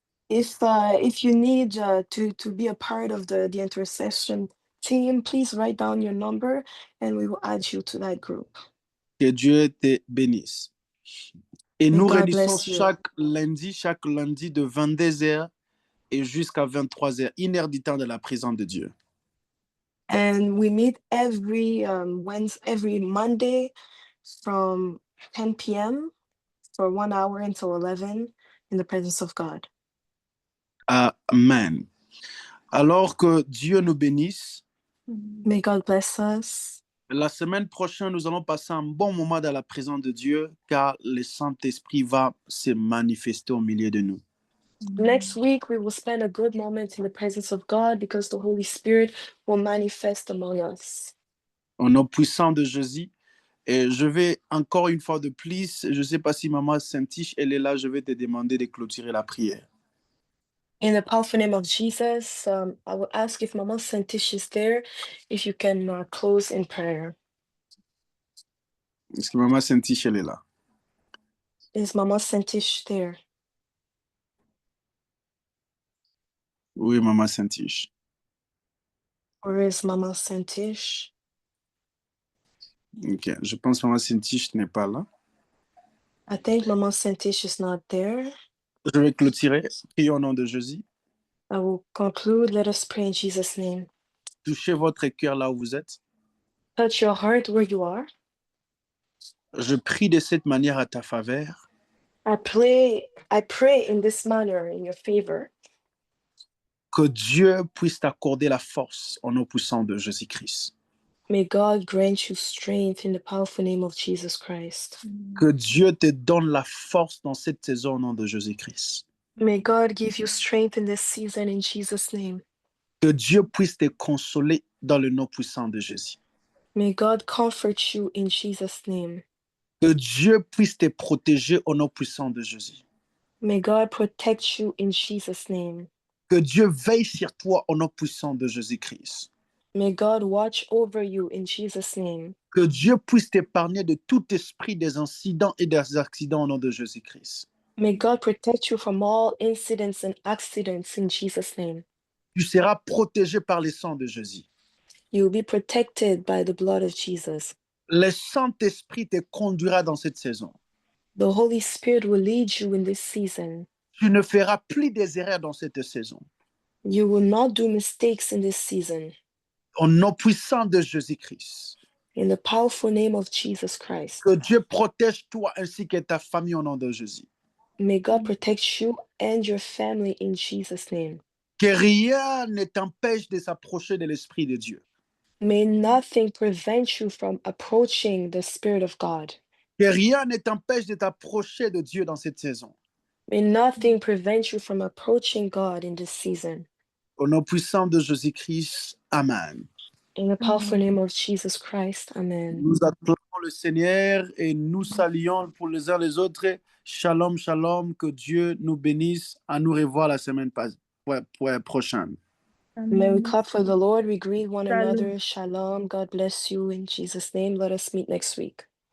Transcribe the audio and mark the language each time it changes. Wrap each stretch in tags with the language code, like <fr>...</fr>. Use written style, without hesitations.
<en>If you need to be a part of the intercession team, please write down your number and we will add you to that group.</en> <fr>Que Dieu te bénisse. Et nous</fr> <en>God</en> <fr>réunissons</fr> <en>bless you.</en> <fr>chaque lundi de 22h et jusqu'à 23h, 1 heure du temps de la présence de Dieu.</fr> <en>And we meet every Monday from 10 p.m. for 1 hour until 11 in the presence of God. Amen.</en> <fr>Alors que Dieu nous bénisse.</fr> <en>May God bless us.</en> <fr>La semaine prochaine, nous allons passer un bon moment dans la présence de Dieu car le Saint-Esprit va se manifester au milieu de nous.</fr> <en>Next week, we will spend a good moment in the presence of God because the Holy Spirit will manifest among us.</en> <fr>Au nom puissant de Jésus. Et je vais encore une fois de plus, je ne sais pas si Maman Saint-Tiche, elle est là, je vais te demander de clôturer la prière.</fr> <en>In the powerful name of Jesus, I will ask if Mama Santish is there, if you can close in prayer.</en> <fr>Est-ce que Maman Saint-Tiche, elle est là?</fr> <en>Is Mama Santish there?</en> <fr>Oui, Maman Saint-Tiche.</fr> <en>Where is Mama Santish?</en> <fr>Ok, je pense que Maman Saint-Tiche n'est pas là.</fr> <en>I think Mama Santish is not there.</en> <fr>Je vais clôturer. Prions au nom de Jésus.</fr> <en>I will conclude. Let us pray in Jesus' name.</en> <fr>Touchez votre cœur là où vous êtes.</fr> <en>Touch your heart where you are.</en> <fr>Je prie de cette manière à ta faveur.</fr> <en>I pray in this manner in your favor.</en> <fr>Que Dieu puisse t'accorder la force au nom puissant de Jésus-Christ.</fr> <en>May God grant you strength in the powerful name of Jesus Christ.</en> <fr>Que Dieu te donne la force dans cette saison au nom de Jésus-Christ.</fr> <en>May God give you strength in this season in Jesus' name.</en> <fr>Que Dieu puisse te consoler dans le nom puissant de Jésus.</fr> <en>May God comfort you in Jesus' name.</en> <fr>Que Dieu puisse te protéger au nom puissant de Jésus.</fr> <en>May God protect you in Jesus' name.</en> <fr>Que Dieu veille sur toi au nom puissant de Jésus-Christ.</fr> <en>May God watch over you in Jesus' name.</en> <fr>Que Dieu puisse t'épargner de tout esprit des incidents et des accidents au nom de Jésus-Christ.</fr> <en>May God protect you from all incidents and accidents in Jesus' name.</en> <fr>Tu seras protégé par le sang de Jésus.</fr> <en>You will be protected by the blood of Jesus.</en> <fr>Le Saint-Esprit te conduira dans cette saison.</fr> <en>The Holy Spirit will lead you in this season.</en> <fr>Tu ne feras plus des erreurs dans cette saison.</fr> <en>You will not do mistakes in this season.</en> <fr>Au nom puissant de Jésus-Christ.</fr> <en>In the powerful name of Jesus Christ.</en> <fr>Que Dieu protège toi ainsi que ta famille au nom de Jésus.</fr> <en>May God protect you and your family in Jesus' name.</en> <fr>Que rien ne t'empêche de s'approcher de l'Esprit de Dieu.</fr> <en>May nothing prevent you from approaching the Spirit of God.</en> <fr>Que rien ne t'empêche de t'approcher de Dieu dans cette saison.</fr> <en>May nothing prevent you from approaching God in this season.</en> <fr>Au nom puissant de Jésus-Christ, Amen.</fr> <en>In the powerful name of Jesus Christ, Amen.</en> <fr>Nous acclamons le Seigneur et nous saluons pour les uns les autres. Shalom, shalom, que Dieu nous bénisse. À nous revoir la semaine prochaine.</fr> <en>May we clap for the Lord. We greet one another. Shalom. God bless you in Jesus' name. Let us meet next week.</en>